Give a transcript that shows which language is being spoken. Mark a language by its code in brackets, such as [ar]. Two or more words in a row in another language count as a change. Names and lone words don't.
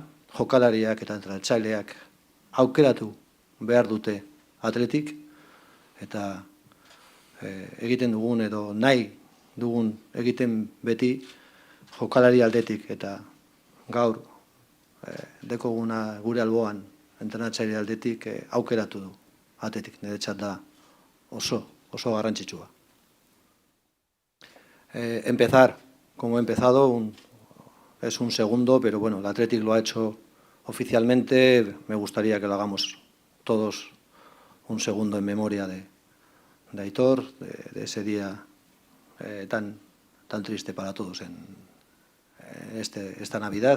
[eu] Jokalariak eta entrenatzaileak aukeratu behar dute atletik, eta egiten dugun edo nahi dugun egiten beti jokalari aldetik, eta gaur dekoguna gure alboan entrenatzaile aldetik aukeratu du atletik. Niretzat da oso garrantzitsua. [es] Empezar, como he empezado, es un segundo, pero bueno, el Athletic lo ha hecho oficialmente. Me gustaría que lo hagamos todos un segundo en memoria de Aitor, de ese día tan triste para todos en esta Navidad.